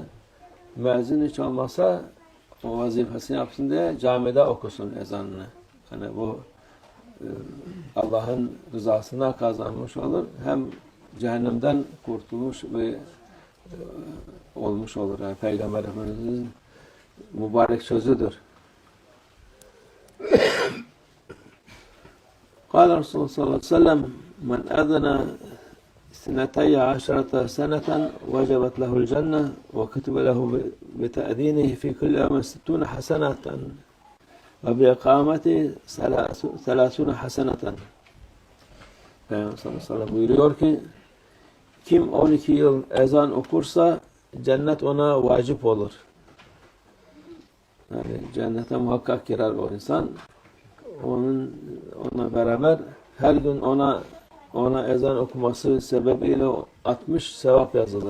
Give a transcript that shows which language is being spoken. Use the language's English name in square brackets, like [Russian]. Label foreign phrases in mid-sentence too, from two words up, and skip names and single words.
[Turkish] Müezzin hiç olmazsa o vazifesini yapsın diye camide okusun ezanını. Yani bu Allah'ın rızasına kazanmış olur. Hem cehennemden kurtulmuş ve olmuş olur. Yani Peygamber Efendimiz'in mübarek sözüdür. [Arabic] قال رسول الله صلى الله عليه وسلم: من أذن 12 سنة وجبت له الجنة وكتب له بتأذينه في كل يوم 60 حسنة وبإقامته 30 حسنة. [Turkish] Peygamber [Arabic] صلى الله عليه وسلم [Turkish] buyuruyor ki, kim 12 yıl ezan okursa cennet ona vacip olur. Yani cennete muhakkak girer o insan. Ona beraber her gün ona ezan okuması sebebiyle 60 sevap yazılır.